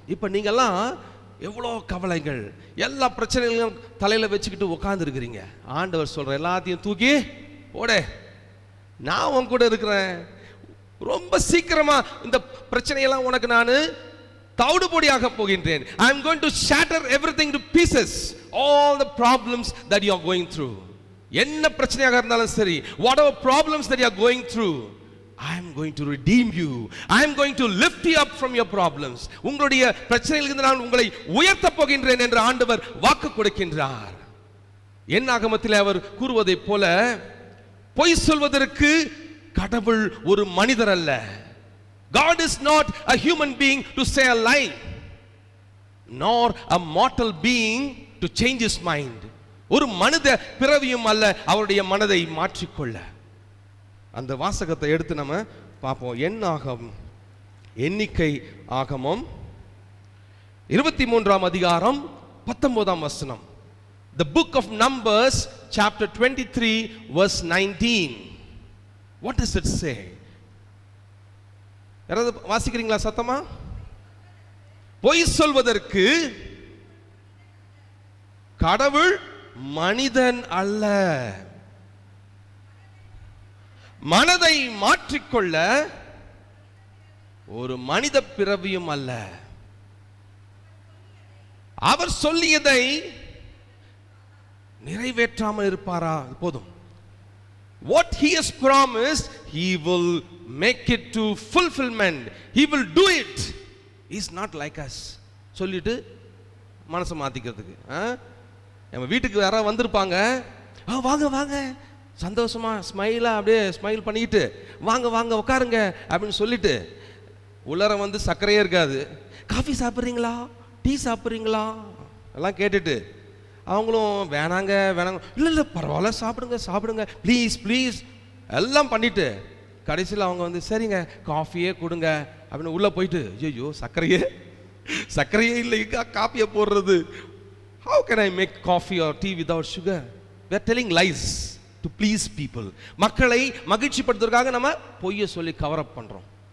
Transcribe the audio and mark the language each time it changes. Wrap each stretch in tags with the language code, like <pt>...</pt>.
<ta>இப்ப நீங்கெல்லாம் எவ்வளோ கவலைகள், எல்லா பிரச்சனைகளையும் தலையில வச்சுக்கிட்டு உட்கார்ந்து இருக்கிறீங்க. ஆண்டவர் சொல்ற எல்லாத்தையும் தூக்கி போட, நான் உன் கூட இருக்கிறேன். ரொம்ப சீக்கிரமா இந்த பிரச்சனையெல்லாம் உனக்கு நான் தவிடுபொடியாக போகின்றேன்.</ta> <en>I am going to shatter everything to pieces, all the problems that you are going through.</en> <ta>என்ன பிரச்சனையாக இருந்தாலும் சரி,</ta> <en>whatever problems that you are going through, I am going to redeem you. I am going to lift you up from your problems.</en> <ta>உங்களுடைய பிரச்சனைகளிலிருந்து நான் உங்களை உயர்த்த போகின்றேன் என்று ஆண்டவர் வாக்கு கொடுக்கின்றார். என்னாகமத்திலே அவர் கூறுவதைப் போல, பொய் சொல்வதற்கு கடவுள் ஒரு மனிதர் அல்ல.</ta> <en>God is not a human being to say a lie, nor a mortal being to change his mind.</en> <ta>ஒரு மனித பிறவியும் அல்ல அவருடைய மனதை மாற்றிக்கொள்ள. அந்த வாசகத்தை எடுத்து நம்ம பார்ப்போம். எண்ணிக்கை ஆகமம் 23 அதிகாரம் 19 வசனம்.</ta> <en>The book of Numbers chapter 23 verse 19. What does it say?</en> <ta>யாராவது வாசிக்கிறீங்களா சத்தமா? பொய் சொல்வதற்கு கடவுள் மனிதன் அல்ல, மனதை மாற்றிக்கொள்ள ஒரு மனித பிறவியும் அல்ல. அவர் சொல்லியதை நிறைவேற்றாமல் இருப்பாரா? போதும்.</ta> <en>What he has promised, he will make it to fulfillment. He will do it. He is not like us.</en> <ta>சொல்லிட்டு மனசை மாத்திக்கிறதுக்கு. நம்ம வீட்டுக்கு யாராவது வந்திருப்பாங்க, வாங்க வாங்க சந்தோஷமா ஸ்மைலா அப்படியே ஸ்மைல் பண்ணிக்கிட்டு வாங்க வாங்க உட்காருங்க அப்படின்னு சொல்லிட்டு உள்ளர வந்து சர்க்கரையே இருக்காது. காஃபி சாப்பிட்றீங்களா, டீ சாப்பிட்றீங்களா எல்லாம் கேட்டுட்டு அவங்களும் வேணாங்க வேணாங்க, இல்லை இல்லை பரவாயில்ல சாப்பிடுங்க சாப்பிடுங்க ப்ளீஸ் ப்ளீஸ் எல்லாம் பண்ணிட்டு கடைசியில் அவங்க வந்து சரிங்க காஃபியே கொடுங்க அப்படின்னு உள்ளே போயிட்டு ஐயோ சர்க்கரையே இல்லைக்கா காஃபியை போடுறது.</ta> <en>How can I make coffee or tea without sugar? We are telling lies to please people.</en> <ta>மக்களை மகிழ்ச்சிப்படுத்துறதுக்காக நம்ம பொய்யை சொல்லி கவர் அப் பண்ணுறோம்.</ta>